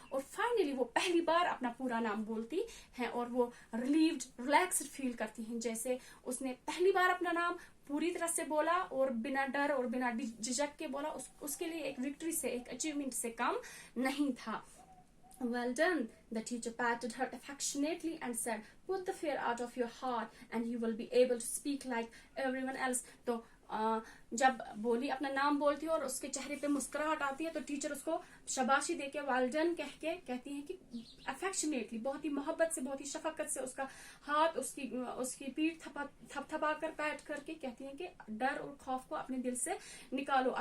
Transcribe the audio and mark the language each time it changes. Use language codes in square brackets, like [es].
[hi] और फाइनली वो पहली बार अपना पूरा नाम बोलती है और वो रिलीव्ड, रिलैक्स्ड फील करती हैं, जैसे उसने पहली बार अपना नाम पूरी तरह से बोला और बिना डर और बिना झिझक के बोला। उसके लिए एक विक्ट्री से, एक अचीवमेंट से कम नहीं था। [en] Well done. The teacher patted her affectionately and said, put the fear out of your heart and you will be able to speak like everyone else. [hi] तो जब बोली अपना नाम बोलती है और उसके चेहरे पे मुस्कुराहट आती है, तो टीचर उसको शाबाशी देके वेल डन कह के कहती हैं कि अफेक्शनेटली, बहुत ही मोहब्बत से, बहुत ही शफकत से उसका हाथ, उसकी पीठ थपथपा कर पैट करके कहती हैं कि डर और खौफ को अपने दिल से निकालो।